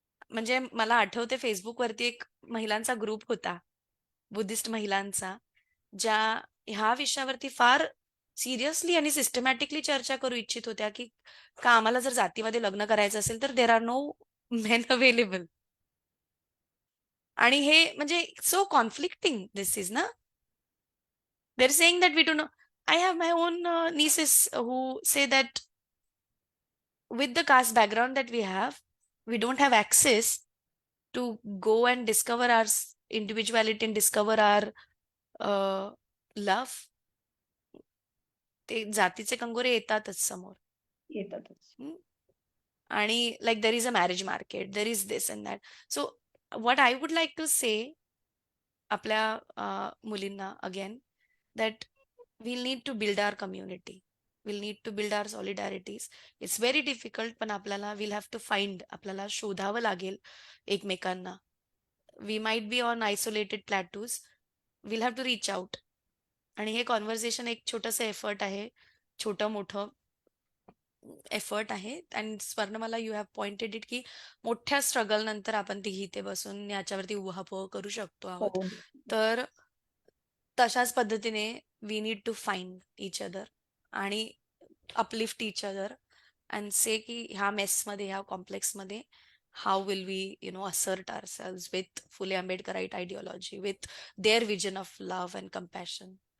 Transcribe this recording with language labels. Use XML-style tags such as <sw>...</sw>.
<mr>म्हणजे मला आठवते Facebookवरती एक महिलांचा ग्रुप होता, बुद्धिस्ट महिलांचा, ज्या ह्या विषयावरती फार सिरियसली आणि सिस्टमॅटिकली चर्चा करू इच्छित होत्या, की का आम्हाला जर जातीमध्ये लग्न करायचं असेल, तर</mr> <en>There are no men available.</en> <mr>आणि हे म्हणजे</mr> <en>so conflicting this is</en> <mr>ना.</mr> <en>They are saying that we do know. I have my own nieces who say that with the caste background that we have, we don't have access to go and discover our individuality and discover our love.</en> <mr>ते जातीचे कंगोरे येतातच समोर. येतातच. हं.</mr> <en>आणि like there is a marriage market, there is this and that. So what I would like to say</en> <mr>आपल्या मुलींना again,</mr> <en>That we'll need to build our community. We'll need to build our solidarities. It's very difficult,</en> <mr>पण आपल्याला</mr> <en>we'll have to find,</en> <mr>आपल्याला शोधावं लागेल एकमेकांना.</mr> <en>We might be on isolated plateaus. We'll have to reach out.</en> <mr>आणि हे conversation एक छोटंसं एफर्ट आहे. छोटं-मोठं एफर्ट आहे. आणि स्वर्ण मला</mr> <en>you have pointed it,</en> <mr>की मोठ्या स्ट्रगल नंतर आपण तिघी इथे बसून याच्यावरती उहापोह करू शकतो हो, आहोत. हो. तर तशाच पद्धतीने</mr> <en>we need to find each other आणि uplift each other and say की</en> <mr>ह्या मेसमध्ये, ह्या कॉम्प्लेक्समध्ये</mr> <en>How will we assert ourselves with Phule Ambedkarite ideology, with their vision of love and compassion.</en>